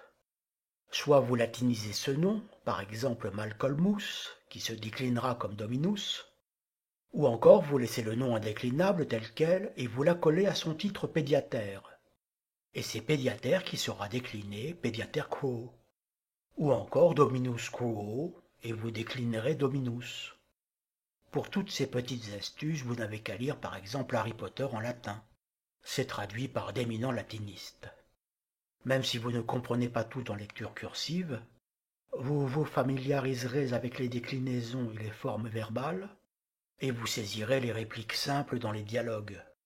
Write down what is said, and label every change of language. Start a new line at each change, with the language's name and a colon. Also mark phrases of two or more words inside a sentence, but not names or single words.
French: Soit vous latinisez ce nom, par exemple Malcolmus, qui se déclinera comme Dominus, ou encore vous laissez le nom indéclinable tel quel et vous l'accolez à son titre pédiater. Et c'est pédiater qui sera décliné
Latin: pédiater quo.
French: Ou encore
Latin: Dominus quo,
French: et vous déclinerez Dominus. Pour toutes ces petites astuces, vous n'avez qu'à lire par exemple Harry Potter en latin. C'est traduit par d'éminents latinistes. Même si vous ne comprenez pas tout en lecture cursive, vous vous familiariserez avec les déclinaisons et les formes verbales, et vous saisirez les répliques simples dans les dialogues.